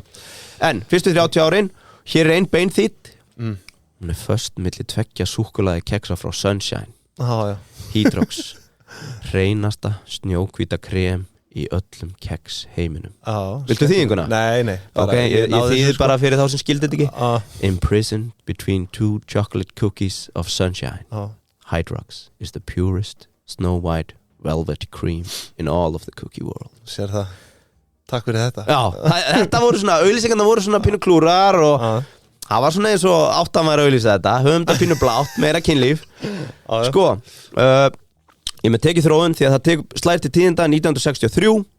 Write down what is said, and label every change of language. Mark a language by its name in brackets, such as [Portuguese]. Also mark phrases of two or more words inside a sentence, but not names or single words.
[Icelandic] En fyrstu 30 árin hér er ein beinþýtt. Hún föst milli 2 súkkulaði keksa frá Sunshine. Hydrox. Hreinasta snjóhvíta krem í öllum keks heiminum. Viltu þýðinguna? Nei. Ég þýði bara fyrir þá sem skildi þetta ekki. [English] Imprisoned between 2 chocolate cookies of Sunshine. Hydrox is the purest snow white velvet cream in all of the cookie world. [Icelandic] Sér það. Takk fyrir þetta. Þetta voru svona, auglýsingarna voru svona pínu klúrar og það var svona eins og áttamæður að auglýsa þetta. Höfum þetta pínu blátt, meira kynlíf. Sko, ég með tekið þróun því að það slær til tíðinda 1963.